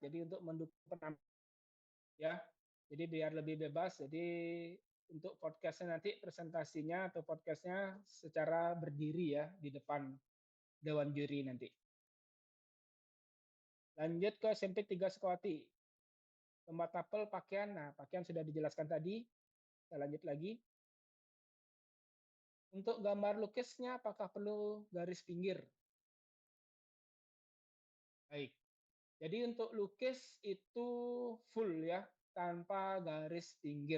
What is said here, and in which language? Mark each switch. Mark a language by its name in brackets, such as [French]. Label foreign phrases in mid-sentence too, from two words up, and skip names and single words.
[Indonesian] Jadi untuk mendukung penampilan ya, jadi biar lebih bebas. Jadi untuk podcastnya nanti presentasinya atau podcastnya secara berdiri ya di depan dewan juri nanti. Lanjut ke SMP 3 Sukawati. Lomba tapel pakaian. Nah, pakaian sudah dijelaskan tadi. Kita lanjut lagi. Untuk gambar lukisnya apakah perlu garis pinggir? Baik. Jadi untuk lukis itu full ya, tanpa garis pinggir.